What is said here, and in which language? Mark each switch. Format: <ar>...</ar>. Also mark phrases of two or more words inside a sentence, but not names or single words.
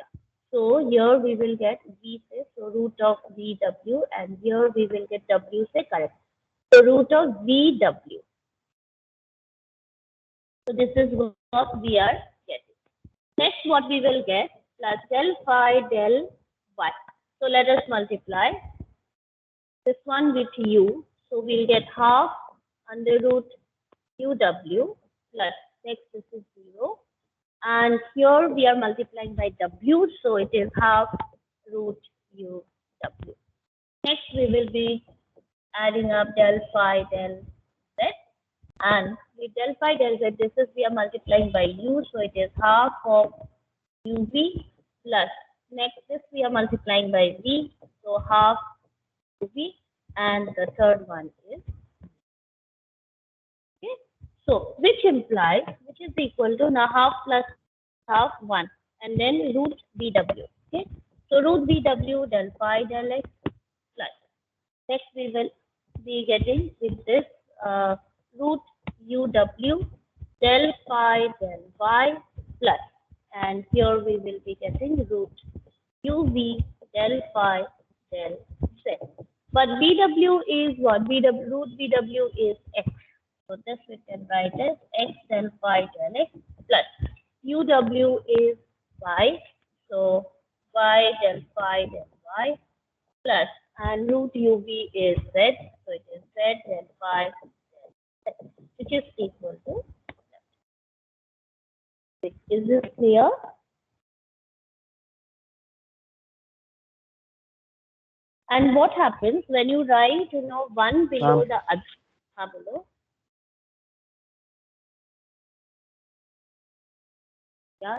<en>So here we will get v, say, so root of vw, and here we will get w, say, correct. So root of vw. So this is what we are getting. Next, what we will get plus del phi del y. So let us multiply this one with u. So we'll get half under root uw plus next this is 0. And here we are multiplying by w, so it is half root uw. Next we will be adding up del phi del z, and with del phi del z, this is we are multiplying by u, so it is half of uv plus next this we are multiplying by v, so half uv, and the third one is okay. So which implies which is equal to now half plus half 1, and then root vw. Okay, so root vw del phi del x plus next we will be getting with this root uw del phi del y plus, and here we will be getting root uv del phi del z. But vw is what? Vw root vw is x. So this we can write as x del phi del x plus uw is y. So y del phi del y plus, and root uv is z, so it is z del phi del z, which is equal to 6. Is this clear? And what happens when you write, one below the other? Below. Yeah.</en>